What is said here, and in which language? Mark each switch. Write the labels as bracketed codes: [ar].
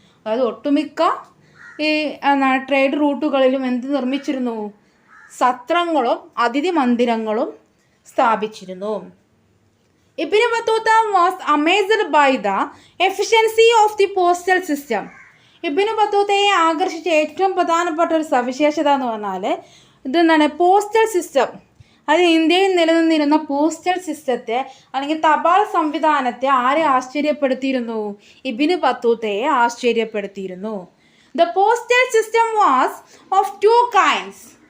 [ml] അതായത് ഒട്ടുമിക്ക ഈ ട്രേഡ് റൂട്ടുകളിലും നിർമ്മിച്ചിരുന്നു? സത്രങ്ങളും അതിഥി മന്ദിരങ്ങളും സ്ഥാപിച്ചിരുന്നു. [en] Ibn Battuta was amazed by the efficiency of the postal system. [ml] Ibnu ബത്തൂത്തയെ ആകർഷിച്ച ഏറ്റവും പ്രധാനപ്പെട്ട ഒരു സവിശേഷത എന്ന് പറഞ്ഞാൽ ഇതെന്താണ് പോസ്റ്റൽ സിസ്റ്റം. അത് ഇന്ത്യയിൽ നിലനിന്നിരുന്ന പോസ്റ്റൽ സിസ്റ്റത്തെ അല്ലെങ്കിൽ തപാൽ സംവിധാനത്തെ ആരെ ആശ്ചര്യപ്പെടുത്തിയിരുന്നു? Ibnu ബത്തൂത്തയെ ആശ്ചര്യപ്പെടുത്തിയിരുന്നു. [en] The postal system was of two kinds.